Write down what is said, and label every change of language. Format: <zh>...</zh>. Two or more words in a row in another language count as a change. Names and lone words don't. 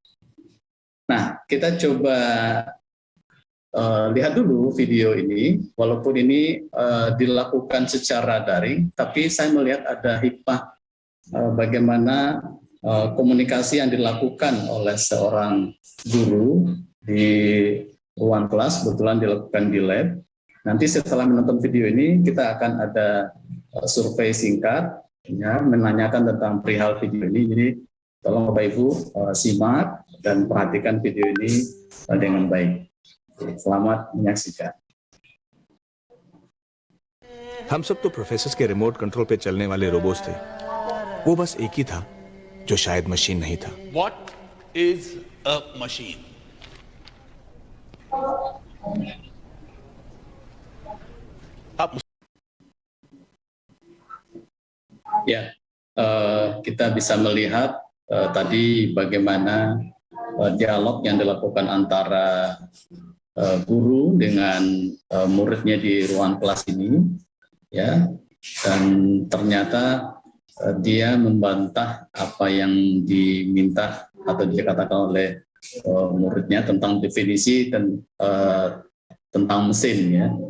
<id>Nah, kita coba lihat dulu video ini, walaupun ini dilakukan secara daring, tapi saya melihat ada hikmah bagaimana komunikasi yang dilakukan oleh seorang guru di ruang kelas, kebetulan dilakukan di lab. Nanti setelah menonton video ini, kita akan ada survei singkat, ya, menanyakan tentang perihal video ini. Jadi tolong Bapak Ibu simak dan perhatikan video ini dengan baik. Selamat menyaksikan.</id> <hi>हम सब तो प्रोफेसर्स के</hi> <en>remote control</en> <hi>पे चलने वाले रोबोट्स थे। वो बस एक ही था जो शायद मशीन नहीं था।</hi> <en>What is a machine?</en> <id>Ya, kita bisa melihat tadi bagaimana dialog yang dilakukan antara guru dengan muridnya di ruang kelas ini, ya, dan ternyata dia membantah apa yang diminta atau dikatakan oleh muridnya tentang definisi dan tentang mesin, ya.</id>